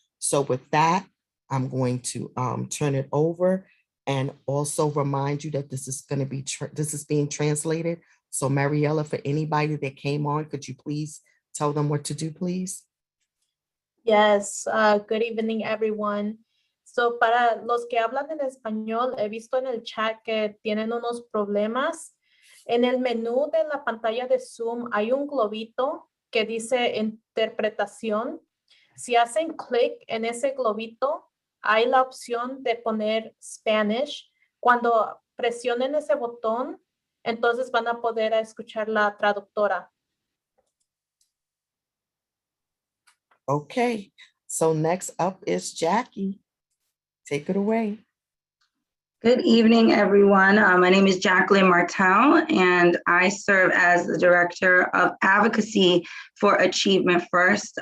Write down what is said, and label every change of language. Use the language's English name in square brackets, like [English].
[English] So with that, I'm going to turn it over and also remind you that this is going to be, this is being translated. So Mariella, for anybody that came on, could you please tell them what to do, please? Yes, good evening, everyone. [Spanish] So para los que hablan en español, he visto en el chat que tienen unos problemas. En el menú de la pantalla de Zoom hay un globito que dice interpretación. Si hacen clic en ese globito, hay la opción de poner Spanish. Cuando presionen ese botón, entonces van a poder escuchar la traductora. [English] Okay, so next up is Jackie. Take it away. Good evening, everyone. My name is Jacqueline Martell, and I serve as the Director of Advocacy for Achievement First.